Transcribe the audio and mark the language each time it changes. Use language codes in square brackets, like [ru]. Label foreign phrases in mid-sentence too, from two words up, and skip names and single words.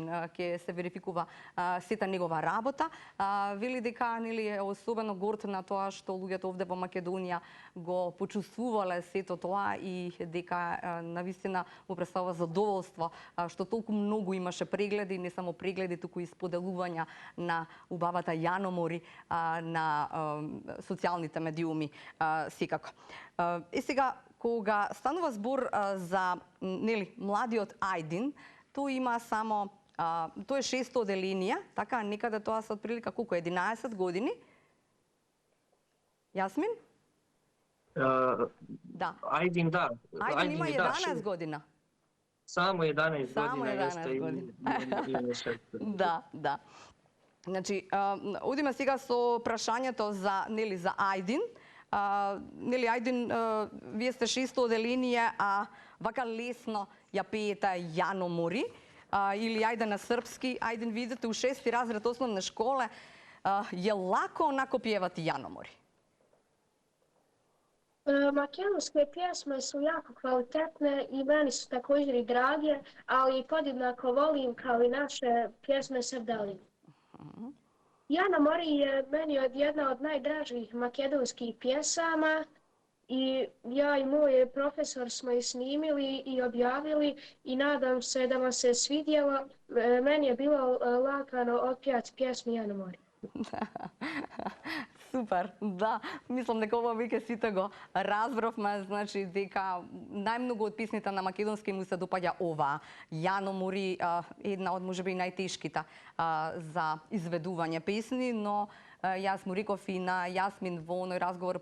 [mk] ќе се верификува сета негова работа, вели дека нели е особено горд на тоа што луѓето овде во Македонија го почувствувале сето тоа и дека навистина му представува задоволство што толку многу имаше прегледи, не само прегледи, туку и споделувања на убавата Јаномори на социјалните медиуми секако. И сега, кога станува збор за нели младиот Аидин, тој има само тој е 600 оделенија, така некаде тоа се отприлика колку 11 години. Јасмин? [bs] Da. Aidin da. [mk] Аидин има 11 година. Само 11 Само [bs] godina [mk] 11 година. [bs] Da. [mk] Да. Значи, одиме сега со прашањето за Аидин. Нели Аидин, вие сте 600 оделенија, а вака лесно ја пеете Јаномори или ајде на српски. [sr] Аидин, видите у 6-ти разред основна школа, е лако онако пјевати Јаномори? [bs] Makedonske pjesme su jako kvalitetne i meni su također i drage, ali podjednako volim kao i naše pjesme Srdaline. Јаномори je meni jedna od najdražih makedonskih pjesama i ja i moj profesor smo je snimili i objavili i nadam se da vam se svidjelo. Meni je bilo lagano otpjevati pjesmu Јаномори. [mk] Супер, да. Мислам дека ова веќе сите го разбравме, значи дека најмногу од песните на македонски му се допаѓа ова. Јаномори, една од можеби најтешките за изведување песни, но јас му реков и на Јасмин во оној разговор